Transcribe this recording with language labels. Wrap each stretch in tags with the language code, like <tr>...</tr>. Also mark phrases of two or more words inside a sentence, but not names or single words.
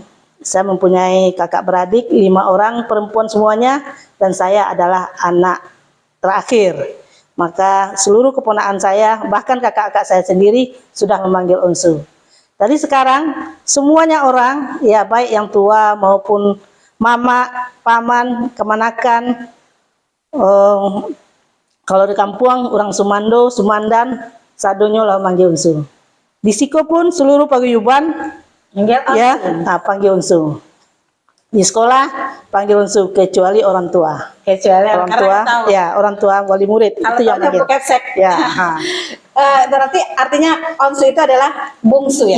<id>Saya mempunyai kakak beradik 5 orang, perempuan semuanya, dan saya adalah anak terakhir. Maka seluruh keponakan saya, bahkan kakak-kakak saya sendiri sudah memanggil Onsu. Jadi sekarang semuanya orang, ya baik yang tua maupun mama, paman, kemanakan, kalau di kampung orang Sumando, Sumandan,</id> <min>sadonyo lah manggil</min> <id>Onsu. Di Siko pun seluruh paguyuban panggil Onsu. Di sekolah panggil Onsu, kecuali orang tua. Orang tua wali murid kalau itu yang manggil. Ya. Berarti artinya Onsu itu adalah bungsu ya?</id>